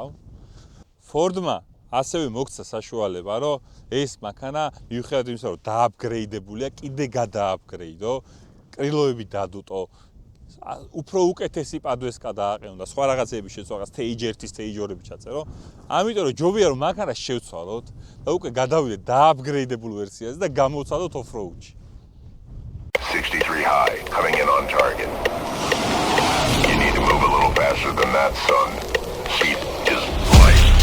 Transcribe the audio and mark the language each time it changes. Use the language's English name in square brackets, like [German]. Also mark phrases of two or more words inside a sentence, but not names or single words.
[Georgian] Ford-მა ასევე მოგცა საშუალება, რომ ეს მანქანა მიუხედავად იმისა, რომ დააპგრეიდებულია, კიდე გადააპგრეიდო, კრილოები დადუტო, უფრო უკეთესი პადვესკა დააყენო და სხვა რაღაცები შეცვალა, stage 1-ის stage 2-ები ჩაწერო. ამიტომ რომ ჯობია რომ მანქანას შევცვალოთ და უკვე გადავიდეთ დააპგრეიდებულ ვერსიაზე და გამოვცადოთ off-road-ში. [English] 63 high, coming in on target. You need to move a little faster than that, son. Seat is light.